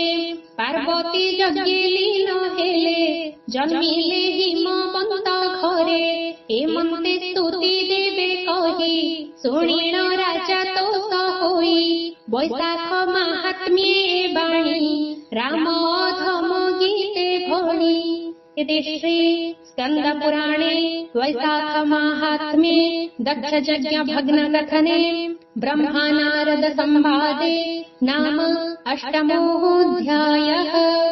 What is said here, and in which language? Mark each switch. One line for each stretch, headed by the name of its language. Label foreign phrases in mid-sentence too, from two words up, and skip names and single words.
Odia: ପାର୍ବତୀ ଯଜ୍ଞେ ଲୀନ ହେଲେ ଜନ୍ମିଲେ ହିମବନ୍ତ ଘରେ। ଏମନ୍ତେ ସ୍ତୁତି ଦେବେ କହି ଶୁଣିଣ ରାଜା ତୋଷ ହୋଇ। ବୈଶାଖ ମାହାତ୍ମ୍ୟେ ବାଣୀ ରାମ ଅଧମ ଗୀତେ ଭଳି।
Sanskrit: इति श्री स्कंद पुराणे वैशाख माहात्म्ये दक्ष यज्ञ भग्न कथने ब्रह्मा नारद संवादे नाम अष्टमोऽध्यायः।